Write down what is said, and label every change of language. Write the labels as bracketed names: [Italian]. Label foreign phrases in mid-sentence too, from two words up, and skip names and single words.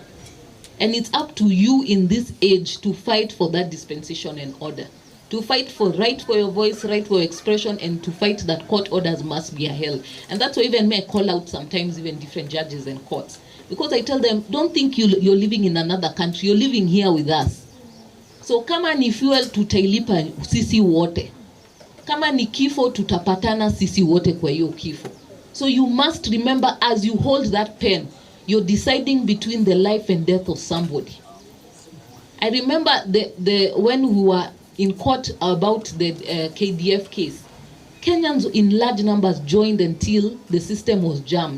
[English] And it's up to you in this age to fight for that dispensation and order. To fight for right for your voice, right for your expression, and to fight that court orders must be upheld. And that's why even me, I call out sometimes even different judges and courts. Because I tell them, don't think you're living in another country, you're living here with us. [Swahili] So kama ni fuel tutailipa sisi wote. Kama ni kifo tutapatana sisi wote kwa hiyo kifo. [English] So you must remember, as you hold that pen, you're deciding between the life and death of somebody. I remember when we were in court about the KDF case, Kenyans in large numbers joined until the system was jammed.